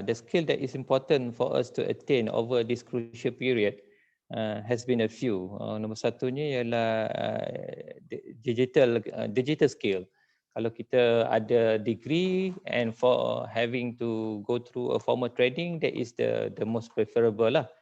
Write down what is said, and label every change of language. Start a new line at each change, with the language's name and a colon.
English: The skill that is important for us to attain over this crucial period has been a few.
Malay: Nombor satunya ialah digital skill. Kalau kita ada
English: degree and for having to go through a formal training, that is the most preferable lah.